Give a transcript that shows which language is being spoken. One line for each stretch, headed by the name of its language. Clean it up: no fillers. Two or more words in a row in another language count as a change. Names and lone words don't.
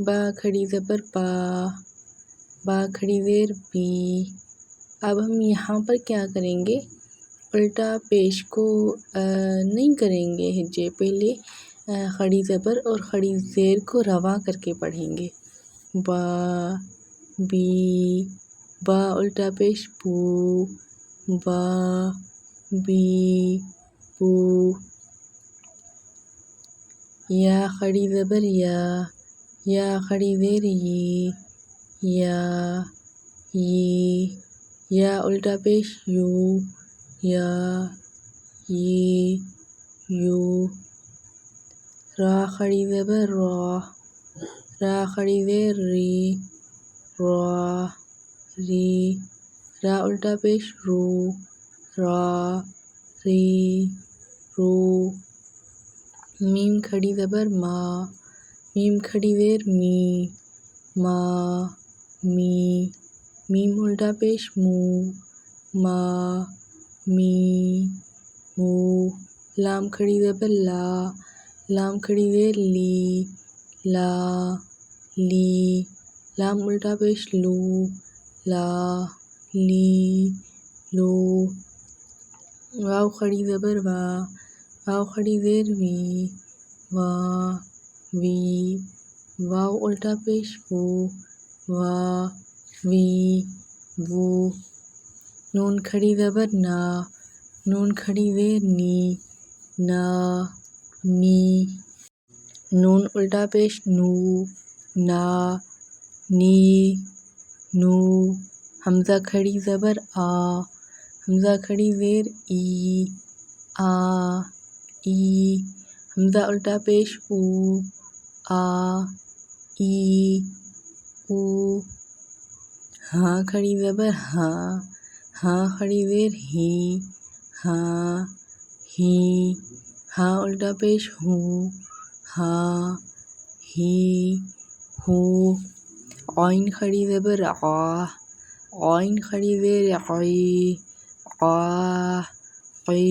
Urdu: با کھڑی زبر با، با کھڑی زیر بی۔ اب ہم یہاں پر کیا کریں گے، الٹا پیش کو نہیں کریں گے ہجے، پہلے کھڑی زبر اور کھڑی زیر کو رواں کر کے پڑھیں گے۔ با بی، با الٹا پیش بو، با بی بو۔ یا کھڑی زبر یا، یا کھڑی زیر یی، یا یی۔ یا الٹا پیش یو، یا یی یو۔ را کھڑی زبر را، را کھڑی زیر ری، را ری۔ را الٹا پیش رو، را ری رو۔ میم کھڑی زبر ما، میم کھڑی زیر می، ما می۔ میم الٹا پیش مو، ما می مو۔ لام کھڑی زبر لا، لام کھڑی زیر لی، لا لی۔ لام الٹا پیش لو، لا لی لو۔ واو کھڑی زبر وا، واو کھڑی زیر وی، وا وی۔ واو الٹا پیش وو، وا وی وو۔ نون کھڑی زبر نا، نون کھڑی زیر نی، نا نی۔ نون الٹا پیش نو، نا نی نو۔ حمزہ کھڑی زبر آ، حمزہ کھڑی زیر ای، آ ای۔ حمزہ الٹا پیش او، آ ای او۔ ہاں کھڑی زبر ہاں، ہاں کھڑی زیر ہی، ہاں ہی۔ ہاں الٹا پیش ہوں، ہاں ہی ہو۔ عین کھڑی زبر آ، عین کھڑی زیر عی، آ عی۔